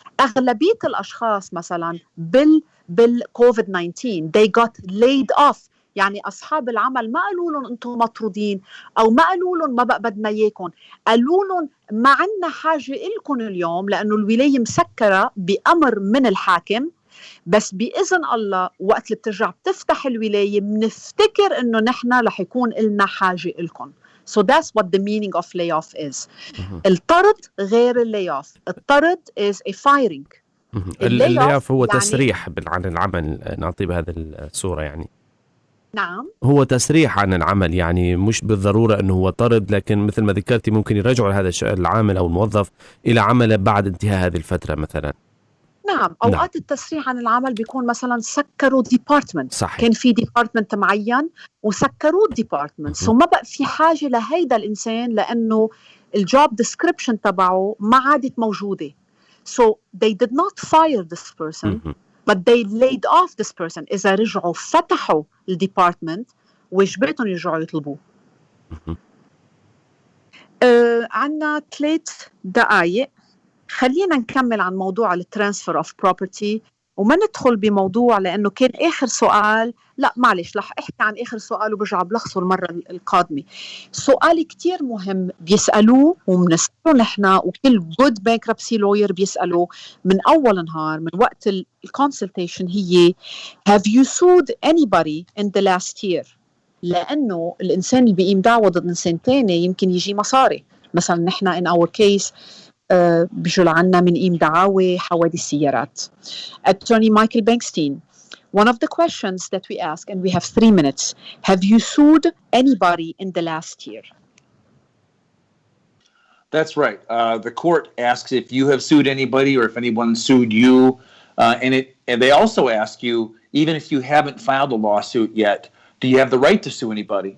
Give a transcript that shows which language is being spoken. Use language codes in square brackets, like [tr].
[ar] أغلبية الأشخاص مثلا بالكوفيد 19 [en] they got laid off، [ar] يعني أصحاب العمل ما قالوا لهم أنتم مطرودين أو ما قالوا لهم ما بقى بدنا إياكم، قالوا لهم ما عنا حاجة إلكم اليوم لأنه الولاية مسكرة بأمر من الحاكم، بس بإذن الله وقت اللي بترجع بتفتح الولاية بنفتكر إنه نحن رح يكون إلنا حاجة إلكم. [en] So that's what the meaning of layoff is. [ar] الطرد غير layoff. [en] الطرد is a firing. [ar] layoff هو يعني تسريح عن العمل، نعطي بهذا الصورة يعني. نعم، هو تسريح عن العمل، يعني مش بالضرورة أنه هو طرد، لكن مثل ما ذكرتي ممكن يرجعوا هذا العامل أو الموظف إلى عمله بعد انتهاء هذه الفترة مثلا. نعم، أوقات التسريح عن العمل بيكون مثلا سكروا ديبارتمنت، كان في ديبارتمنت معين وسكروا ديبارتمنت، سو ما بقى في حاجة لهيدا الإنسان لأنه [en] الجوب ديسكريبشن [ar] تبعه ما عادت موجودة. [en] So they did not fire this person but they laid off this person. [ar] إذا رجعوا فتحوا الديبارتمنت وجبتهم يرجعوا يطلبوه. عنا 3 دقايق، خلينا نكمل عن موضوع [en] الترانسفير of property [ar] وما ندخل بموضوع لأنه كان آخر سؤال. لا معلش، رح أحكي عن آخر سؤال وبرجع بلخصه المرة القادمة. سؤال كتير مهم بيسألوه وبنسأله نحن وكل [en] good bankruptcy lawyer [ar] بيسألوه من أول نهار من وقت الكونسلتيشن هي [en] have you sued anybody in the last year؟ [ar] لأنه الإنسان اللي بيقيم دعوة ضد إنسان تاني يمكن يجي مصاري. مثلا نحن [en] in our case [ar] بيجوا عنا من قيم دعاوى حوادث سيارات. [en] Attorney Michael Bankstein, one of the questions that we ask, and we have 3 minutes, have you sued anybody in the last year? That's right. The court asks if you have sued anybody or if anyone sued you, and they also ask you, even if you haven't filed a lawsuit yet, do you have the right to sue anybody?